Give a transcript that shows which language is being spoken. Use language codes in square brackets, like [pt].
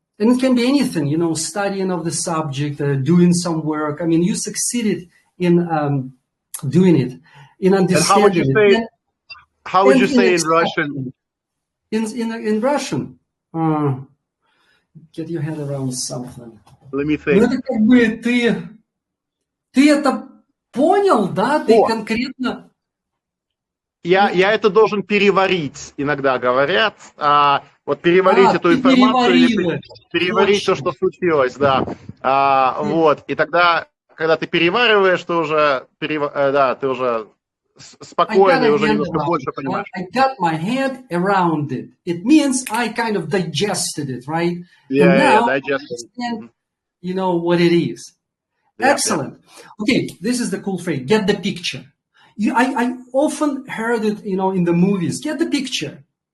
[en] And it can be anything, studying of the subject, doing some work. I mean, you succeeded in doing it, in understanding it. How would you say in Russian? In Russian, get your head around something. Let me think. [ru] Это как бы ты это понял, да? Ты конкретно. Я это должен переварить, иногда говорят. Вот переварить эту информацию или переварить то, что случилось, да. Вот. И тогда, когда ты перевариваешь, ты уже, ты уже спокойно, уже немножко больше понимаешь. [en] I got my head around it. It means I kind of digested it, right? Yeah, digested it. You know what it is. Excellent. Okay, this is the cool phrase. Get the picture. I often heard it, in the movies. Get the picture.